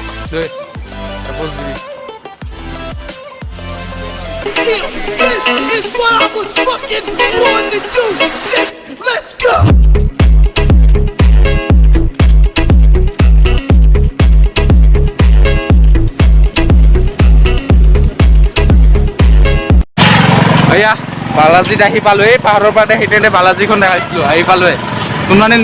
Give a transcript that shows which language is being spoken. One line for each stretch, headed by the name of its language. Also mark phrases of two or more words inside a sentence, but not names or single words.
English: This is what I was fucking born to do. Let's go.
Assamese: এয়া বালাজীত আহি পালো এই পাহাৰৰ পৰা সেইতে বালাজীখন দেখাইছিলো আহি পালোৱে কোনোবা দিন